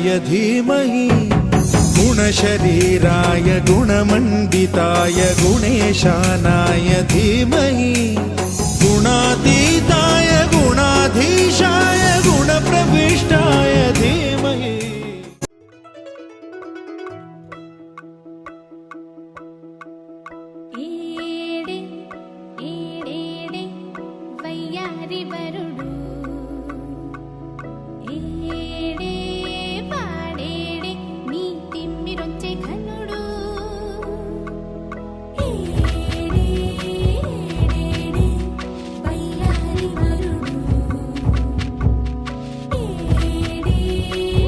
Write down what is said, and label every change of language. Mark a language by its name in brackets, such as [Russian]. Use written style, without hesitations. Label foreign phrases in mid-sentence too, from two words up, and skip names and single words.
[Sanskrit] धीमहि गुणशरीराय गुणमण्डिताय गुणेशानाय धीमहि गुणातीताय गुणाधीशाय गुणप्रविष्टाय धीमहि [Telugu] ఏడే ఏడేడే వయ్యారి వరుడు ఏడే పాడేడే నీ తిమ్మిరొచ్చే ఘనుడు ఏడే ఏడేడే వయ్యారి వరుడు ఏడే